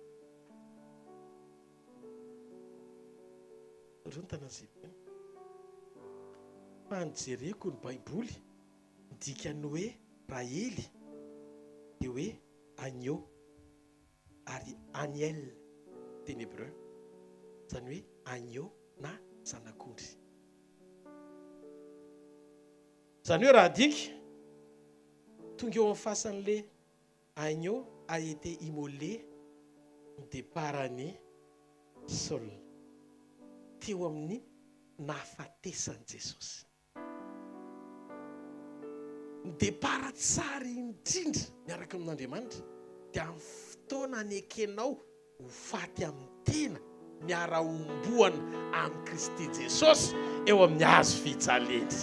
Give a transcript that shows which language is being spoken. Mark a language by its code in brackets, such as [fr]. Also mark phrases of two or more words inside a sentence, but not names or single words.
[mg] Fa nijereko ny Baiboly dikany hoe rahely dia hoe agneau ary Aniel teny hébreu, zany hoe agneau na zanak'ondry. Zany hoe raha diky tonga eo amin'ny fasan'le [fr] agneau a été immolé [mg] ny départany Saul teo amin'ny nahafatesany Jesosy. Ny départ tsara indrindra miaraka amin'Andriamanitra dia amin'ny fotoana anekenao ho faty amin'ny tena miara-omboana amin'ny Kristy Jesosy eo amin'ny hazo fijaliana.